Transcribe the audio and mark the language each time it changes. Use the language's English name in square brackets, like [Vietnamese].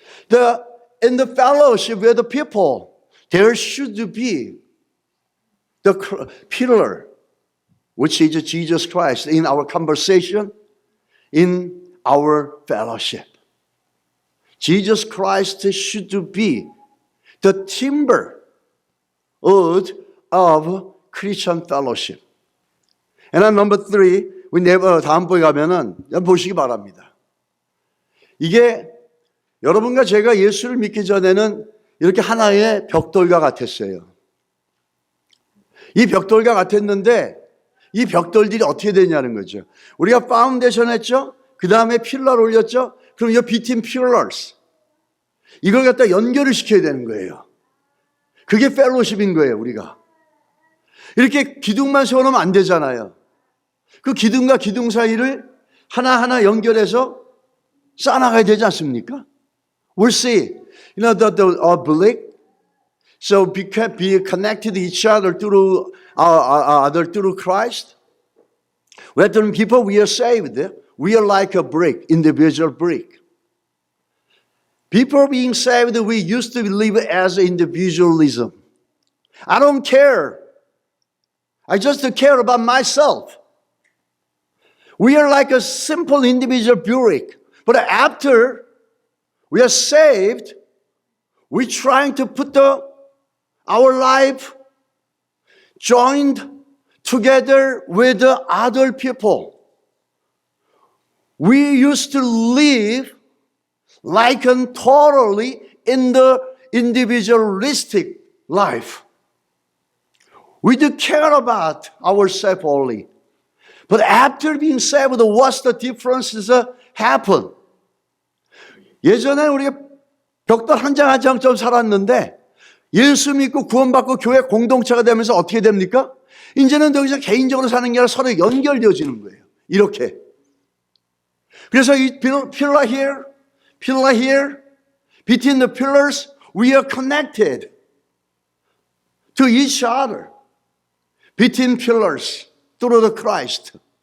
[English] In the fellowship with the people, there should be the pillar, which is Jesus Christ, in our conversation, in our fellowship. Jesus Christ should be the timber wood of Christian fellowship. And then number three, we never [Korean] 다음번에 가면은 보시기 바랍니다. 이게 여러분과 제가 예수를 믿기 전에는 이렇게 하나의 벽돌과 같았어요. 이 벽돌과 같았는데 이 벽돌들이 어떻게 되냐는 거죠. 우리가 파운데이션 했죠? 그 다음에 필러를 올렸죠? 그럼 이 [English] between pillars. [Korean] 이걸 갖다 연결을 시켜야 되는 거예요. 그게 펠로십인 거예요, 우리가. 이렇게 기둥만 세워놓으면 안 되잖아요. 그 기둥과 기둥 사이를 하나하나 연결해서 쌓아나가야 되지 않습니까? [English] We'll see. You know, the brick, so be connected to each other through through Christ. When people we are saved, we are like a brick, individual brick. People being saved, we used to live as individualism. I don't care. I just care about myself. We are like a simple individual brick. But after we are saved, we're trying to put our life joined together with the other people. We used to live like totally in the individualistic life. We do care about ourselves only. But after being saved, what's the differences happen? [Korean] 예전에 우리가 벽돌 한 장 한 장처럼 살았는데 예수 믿고 구원받고 교회 공동체가 되면서 어떻게 됩니까? 이제는 더 이상 개인적으로 사는 게 아니라 서로 연결되어지는 거예요. 이렇게. 그래서 이 [English] pillar here, between the pillars, we are connected to each other. Between pillars, through the Christ.